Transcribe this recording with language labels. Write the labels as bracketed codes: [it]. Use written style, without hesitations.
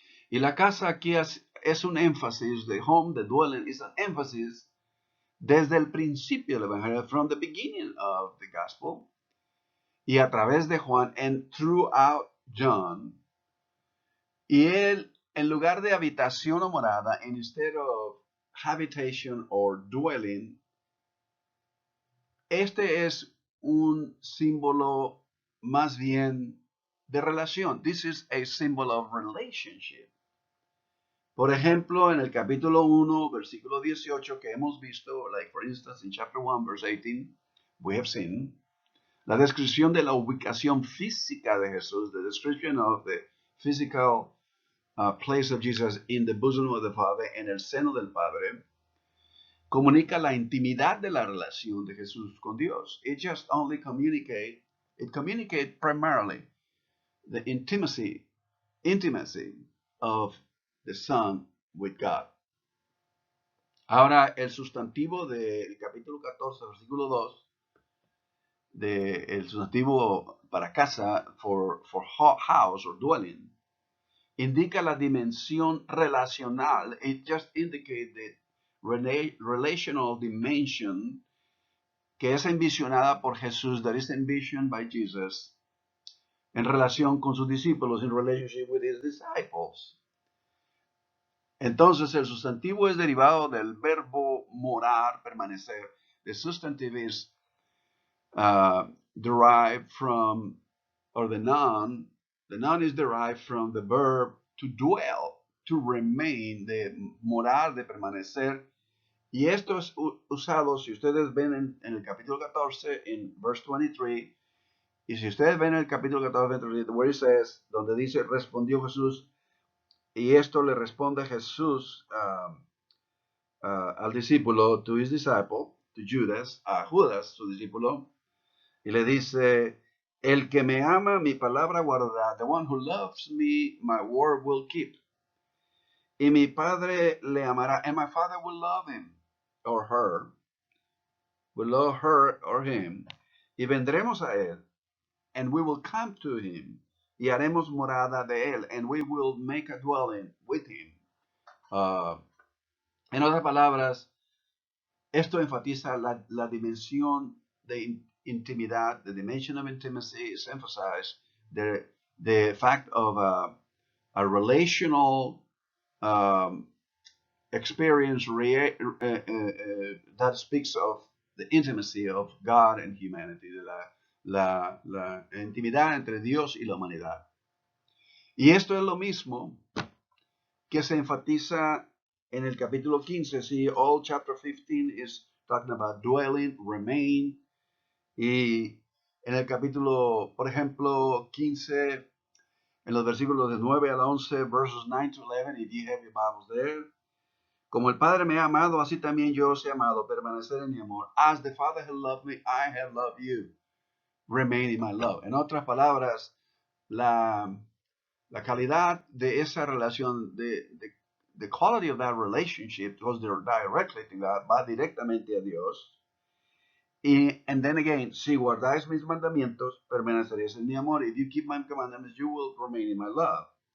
[es] Y la casa aquí es un énfasis, [en] the home, the dwelling is an emphasis [es] desde el principio del evangelio, [en] from the beginning of the gospel, [es] y a través de Juan, [en] and throughout John. [es] Y él, en lugar de habitación o morada, [en] instead of habitation or dwelling, [es] este es un símbolo más bien de relación. [en] This is a symbol of relationship. [es] Por ejemplo, en el capítulo 1, versículo 18 que hemos visto, [en] like for instance in chapter 1, verse 18, we have seen, [es] la descripción de la ubicación física de Jesús, [en] the description of the physical place of Jesus in the bosom of the Father, [es] en el seno del Padre, comunica la intimidad de la relación de Jesús con Dios. [en] It just only communicate primarily the intimacy of the Son with God. [es] Ahora, el sustantivo del capítulo 14, versículo 2, el sustantivo para casa, [en] for house or dwelling, [es] indica la dimensión relacional. [en] It just indicates the relational dimension [es] que es envisionada por Jesús, [en] that is envisioned by Jesus, [es] en relación con sus discípulos, [en] in relationship with his disciples. [es] Entonces, el sustantivo es derivado del verbo morar, permanecer. [en] The substantive is derived from, or the noun is derived from the verb to dwell, to remain, [es] de morar, de permanecer. Y esto es usado, si ustedes ven en el capítulo 14, en verse 23, y si ustedes ven en el capítulo 14, [en] where it says, [es] donde dice, respondió Jesús, y esto le responde Jesús al discípulo, [en] to his disciple, to Judas, [es] a Judas, su discípulo, y le dice, el que me ama, mi palabra guardará. [en] The one who loves me, my word will keep. [es] Y mi Padre le amará, [en] and my Father will love him, or her, will love her or him, [es] y vendremos a él, [en] and we will come to him, [es] y haremos morada de él, [en] and we will make a dwelling with him. [es] En otras palabras, esto enfatiza la dimensión de intimidad. [en] The dimension of intimacy is emphasized. The fact of a relational experience that speaks of the intimacy of God and humanity, [es] la intimidad entre Dios y la humanidad. Y esto es lo mismo que se enfatiza en el capítulo 15. [en] See, all chapter 15 is talking about dwelling, remain. [es] Y en el capítulo, por ejemplo, 15, en los versículos de 9 al 11, [en] verses 9 to 11, if you have your Bibles there. [es] Como el Padre me ha amado, así también yo os he amado, permanecer en mi amor. [en] As the Father has loved me, I have loved you. Remain in my love. [es] En otras palabras, la calidad de esa relación, [en] the quality of that relationship goes directly to God, [es] va directamente a Dios. Y, [en] and then again, [es] si guardáis mis mandamientos, permaneceréis en mi amor. [en] If you keep my commandments, you will remain in my love.